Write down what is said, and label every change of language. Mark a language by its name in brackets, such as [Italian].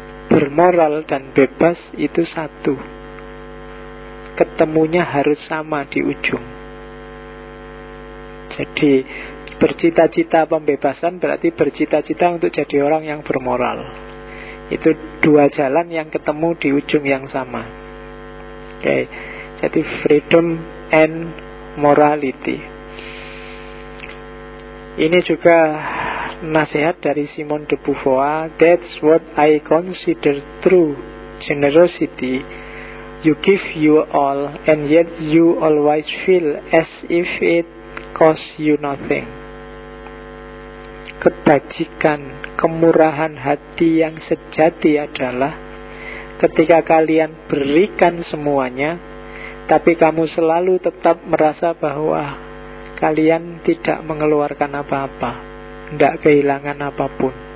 [Indonesian] Bermoral dan bebas itu satu. Ketemunya harus sama di ujung. Jadi bercita-cita pembebasan berarti bercita-cita untuk jadi orang yang bermoral. Itu dua jalan yang ketemu di ujung yang sama. Oke, okay. [English] Jadi freedom and morality. [Indonesian] Ini juga nasihat dari Simone de Beauvoir. [English] That's what I consider true generosity. You give you all and yet you always feel as if it cost you nothing. [Indonesian] Kebajikan, kemurahan hati yang sejati adalah ketika kalian berikan semuanya, tapi kamu selalu tetap merasa bahwa kalian tidak mengeluarkan apa-apa, tidak kehilangan apapun.